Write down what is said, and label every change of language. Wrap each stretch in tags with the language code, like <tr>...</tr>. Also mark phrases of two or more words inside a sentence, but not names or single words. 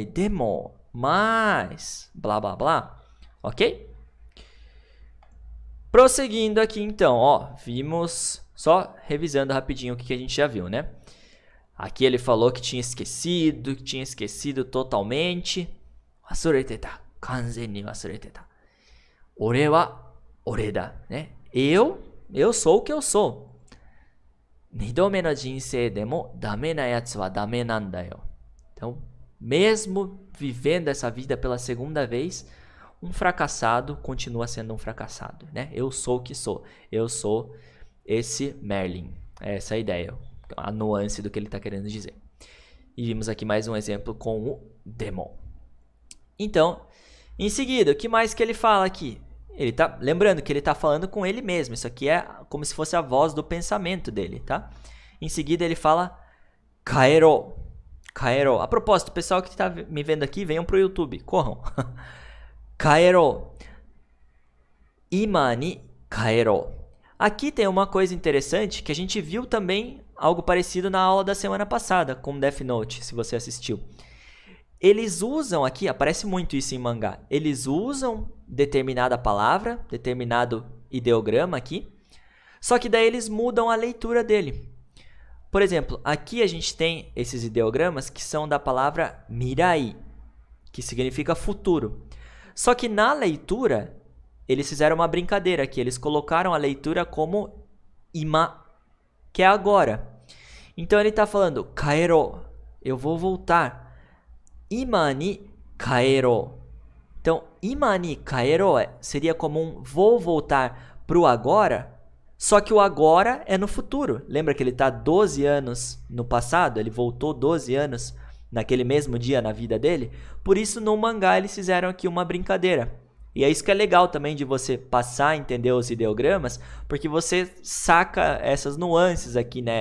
<pt>Demo, mas, blá blá blá. Ok? Prosseguindo aqui então, ó. Vimos, só revisando rapidinho o que a gente já viu, né? Aqui ele falou que tinha esquecido totalmente.</pt> <ja>忘れてた。完全に忘れてた。俺は俺だ, né?</ja> <pt>Eu sou o que eu sou.</pt> <ja>二度目の人生でもダメな奴はダメなんだよ.</ja> <pt>Então, Mesmo vivendo essa vida pela segunda vez, um fracassado continua sendo um fracassado, né? Eu sou o que sou. Eu sou esse Merlin. É essa a ideia, a nuance do que ele está querendo dizer. E vimos aqui mais um exemplo com o Demon. Então, em seguida, o que mais que ele fala aqui? Lembrando que ele está falando com ele mesmo. Isso aqui é como se fosse a voz do pensamento dele, tá? Em seguida, ele fala Kaero. Kaero. A propósito, pessoal que está me vendo aqui, venham para o YouTube. Corram.</pt> <ja>帰ろ。今に帰ろ.</ja> <pt>Aqui tem uma coisa interessante que a gente viu também algo parecido na aula da semana passada com Death Note, se você assistiu. Eles usam aqui, aparece muito isso em mangá, eles usam determinada palavra, determinado ideograma aqui, só que daí eles mudam a leitura dele. Por exemplo, aqui a gente tem esses ideogramas que são da palavra mirai, que significa futuro. Só que na leitura, eles fizeram uma brincadeira aqui, eles colocaram a leitura como ima, que é agora. Então ele está falando, kaero, eu vou voltar.</pt> <ja>今に帰ろ.</ja> <pt>Então,</pt> <ja>今に帰ろ</ja> <pt>seria como um vou voltar para o agora, só que o agora é no futuro. Lembra que ele está 12 anos no passado? Ele voltou 12 anos naquele mesmo dia na vida dele? Por isso, no mangá, eles fizeram aqui uma brincadeira. E é isso que é legal também de você passar a entender os ideogramas, porque você saca essas nuances aqui, né?</pt>